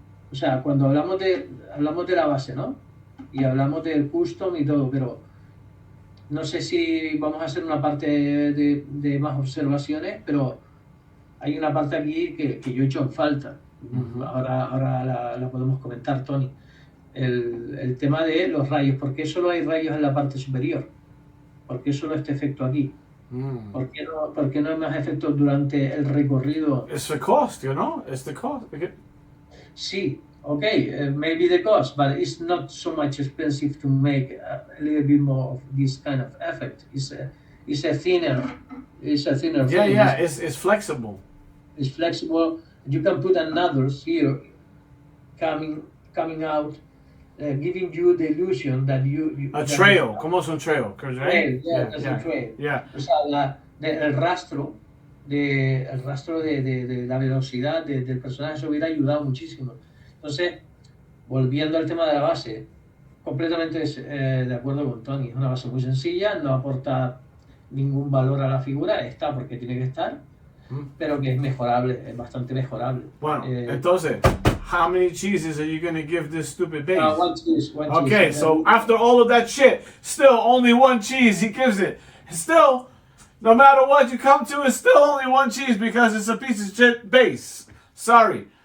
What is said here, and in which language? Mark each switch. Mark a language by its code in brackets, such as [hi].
[es] O sea, cuando hablamos de la base, ¿no? Y hablamos del custom y todo, pero no sé si vamos a hacer una parte de más observaciones, pero hay una parte aquí que yo he hecho en falta. Ahora la podemos comentar, Tony. El tema de los rayos. ¿Por qué solo hay rayos en la parte superior? ¿Por qué solo este efecto aquí? ¿Por qué no hay más efectos durante el recorrido? [en] It's the cost, you know? It's the cost. Okay. Sí, okay, maybe the cost, but it's not so much expensive to make a little bit more of this kind of effect. It's a thinner thing. Yeah, it's flexible. It's flexible. You can put another here coming out, giving you the illusion that you a trail, [es] como es un [en] trail, right? There's a trail. Yeah. [es] O sea, el rastro de la velocidad del personaje se hubiera ayudado muchísimo. Entonces, volviendo al tema de la base, completamente de acuerdo con Tony. Es una base muy sencilla, no aporta ningún valor a la figura, está porque tiene que estar, pero que es mejorable, es bastante mejorable. Bueno, entonces, [en] how many cheeses are you going to give this stupid base? One cheese. Okay, so after all of that shit, still only one cheese he gives it. Still, no matter what you come to, it's still only one cheese because it's a piece of shit base. Sorry.